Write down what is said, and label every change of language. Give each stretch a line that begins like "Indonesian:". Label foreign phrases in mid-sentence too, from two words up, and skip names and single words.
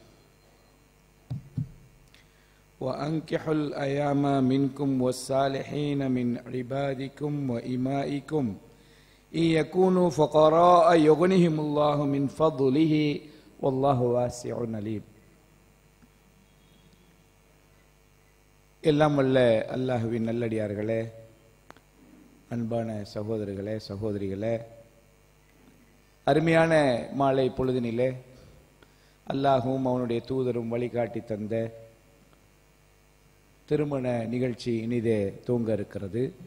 Arabic: وأنكحوا الأيام منكم والصالحين من عبادكم وإمائكم إن يكونوا فقراء يغنهم الله من فضله والله واسع عليم.
Tamil: எல்லாம் வல்ல அல்லாஹுவின் நல்லடியார்களே, அன்பான சகோதரர்களே, சகோதரிகளே, அருமையான மாலை பொழுதினிலே அல்லாஹும் அவனுடைய தூதரும் வழிகாட்டி தந்த திருமண நிகழ்ச்சி இனிதே தூங்க இருக்கிறது.